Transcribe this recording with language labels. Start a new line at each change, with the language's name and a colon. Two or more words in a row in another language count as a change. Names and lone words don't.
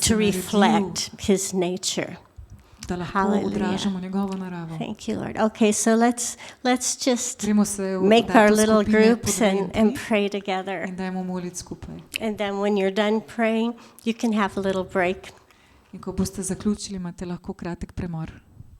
Slovenian: to je naredil,
English: reflect His nature.
Slovenian: da lahko
English: Hallelujah.
Slovenian: odražamo njegovo naravo.
English: Thank you, Lord. Okay, so let's just
Slovenian: Gremo se
English: make
Slovenian: dati
English: our
Slovenian: v
English: little
Slovenian: skupine po
English: groups
Slovenian: dve in
English: and
Slovenian: tri
English: pray together.
Slovenian: in dajmo moliti skupaj.
English: And then when you're done praying, you can have a little break.
Slovenian: In ko boste zaključili, imate lahko kratek premor.